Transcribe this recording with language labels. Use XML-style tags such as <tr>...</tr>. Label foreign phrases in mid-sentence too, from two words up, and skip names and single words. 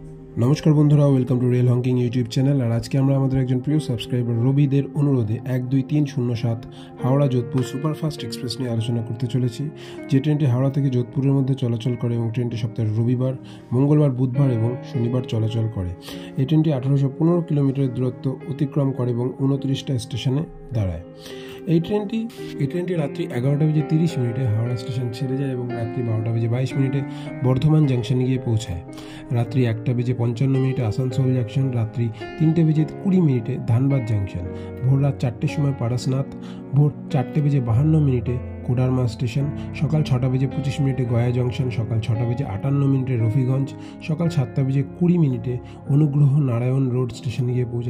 <bn>নমস্কার বন্ধুরা</bn> <en>welcome to</en> <bn>রেল হাঙ্কিং ইউটিউব চ্যানেল আর আজ কে এক প্রিয় সাবস্ক্রাইবার রবিদের অনুরোধে 1-2-3-0-7 হাওড়া জোধপুর সুপারফাস্ট এক্সপ্রেস নিয়ে আলোচনা করতে চলেছি। যে ট্রেনটি হাওড়া থেকে জোধপুরের মধ্যে চলাচল করে এবং ট্রেনটি সপ্তাহের রবিবার, মঙ্গলবার, বুধবার এবং শনিবার চলাচল করে। এই ট্রেনটি 1815 কিলোমিটার দূরত্ব অতিক্রম করে এবং 29টা স্টেশনে दाঁড়ায়। এই ট্রেনটি রাত্রি 11:30 হাওড়া স্টেশন ছেড়ে যায় এবং রাত্রি 12:22 বর্ধমান জাংশনে গিয়ে পৌঁছায়। রাত্রি 1:55 আসানসোল জাংশন, রাত্রি 3:20 ধানবাদ জাংশন, ভোর রাত 4টের সময় পারসনাথ, ভোর 4:52 কোডারমা স্টেশন, সকাল 6:25 গয়া জংশন, সকাল 6:58 রফিগঞ্জ, সকাল 7:20 অনুগ্রহ নারায়ণ রোড স্টেশনে গিয়ে পৌঁছায়।</bn>